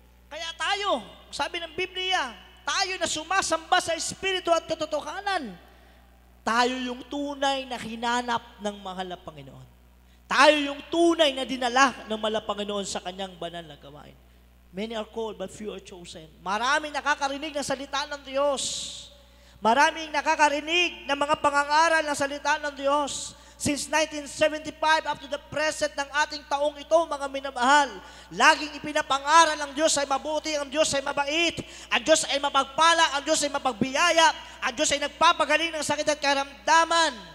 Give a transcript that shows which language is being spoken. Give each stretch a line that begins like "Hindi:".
Filipino: Kaya tayo, sabi ng Biblia, tayo na sumasamba sa Espiritu at katotohanan, tayo yung tunay na hinanap ng mahal na Panginoon. Tayo yung tunay na dinala ng Panginoon sa kanyang banal na gawain.
English: Many are called, but few are chosen.
Filipino: Maraming nakakarinig ng salita ng Diyos. Maraming nakakarinig ng mga pangangaral ng salita ng Diyos.
English: Since 1975 up to the present
Filipino: ng ating taong ito, mga minamahal, laging ipinapangaral ang Diyos ay mabuti, ang Diyos ay mabait, ang Diyos ay mapagpala, ang Diyos ay mapagbiyaya, ang Diyos ay nagpapagaling ng sakit at karamdaman.